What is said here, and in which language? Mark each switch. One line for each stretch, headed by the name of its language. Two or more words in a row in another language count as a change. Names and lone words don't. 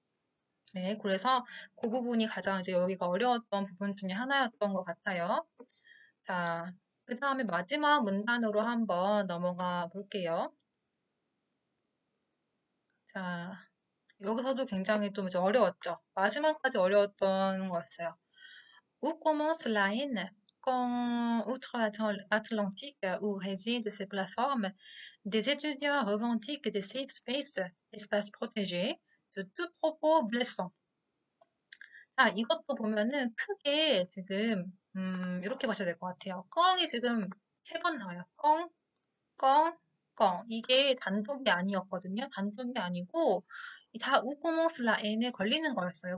Korean: 네, 그래서 그 부분이 가장 이제 여기가 어려웠던 부분 중에 하나였던 것 같아요. 자, 그 다음에 마지막 문단으로 한번 넘어가 볼게요. 자, 여기서도 굉장히 좀 이제 어려웠죠. 마지막까지 어려웠던 거였어요.
French: Où commence la haine quand, outre-Atlantique, où résident ces plateformes, des étudiants revendiquent des
English: safe spaces,
French: espaces protégés, de tout propos blessant.
Korean: 자, 이것도 보면은 크게 지금, 이렇게 보셔야 될 것 같아요. 껑이 지금 3번 나와요. 껑, 껑, 껑. 이게 단독이 아니었거든요. 단독이 아니고 다
French: où commence la
Korean: N에 걸리는 거였어요.